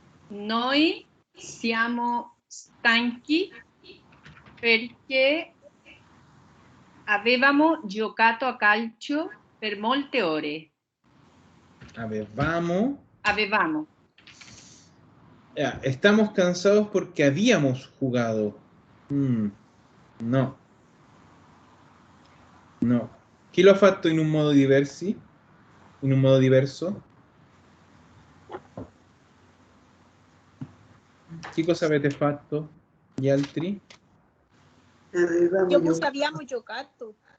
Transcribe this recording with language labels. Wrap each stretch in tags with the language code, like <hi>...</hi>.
<it>Noi siamo stanchi perché avevamo giocato a calcio per molte ore. Avevamo.</it> <es>Ya, estamos cansados porque habíamos jugado. No. No.</es> <it>Chi l'ha fatto in un modo diverso? In un modo diverso? Che cosa avete fatto? Gli altri? Io puse abbiamo giocato.</it>